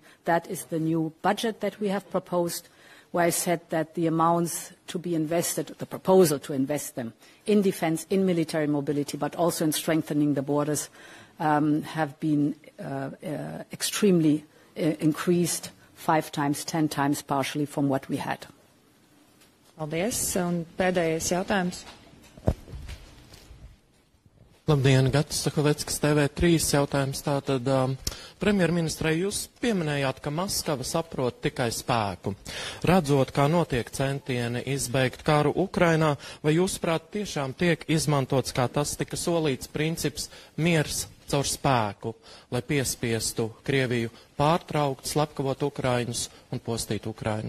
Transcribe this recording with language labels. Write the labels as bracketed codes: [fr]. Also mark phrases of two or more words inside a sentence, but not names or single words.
[en] That is the new budget that we have proposed, where I said that the amounts to be invested, the proposal to invest them in defense, in military mobility, but also in strengthening the borders, have been extremely increased 5 times, 10 times partially from what we had. [lv] Paldies. Un pēdējais jautājums. Labdien, Gatis Sakoveckis, TV3 jautājums. Tātad, premjerministrei, jūs pieminējāt, ka Maskava saprot tikai spēku. Redzot, kā notiek centieni izbeigt karu Ukrainā, vai jūsuprāt tiešām tiek izmantots, kā tas tika solīts, princips miers caur spēku, lai piespiestu Krieviju pārtraukt, slepkavot Ukraiņus un postīt Ukrainu?